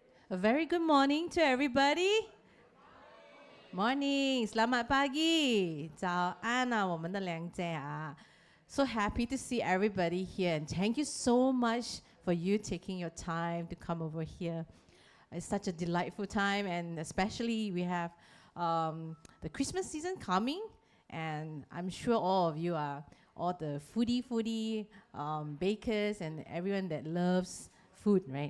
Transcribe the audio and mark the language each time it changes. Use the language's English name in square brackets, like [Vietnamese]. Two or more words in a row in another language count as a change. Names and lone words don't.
[English] A very good morning to everybody. Morning, [Malay] selamat pagi. [Chinese] 早安啊，我们的两姐啊。 [English] So happy to see everybody here, and thank you so much for you taking your time to come over here. It's such a delightful time, and especially we have the Christmas season coming, and I'm sure all of you are all the foodie bakers and everyone that loves food, right?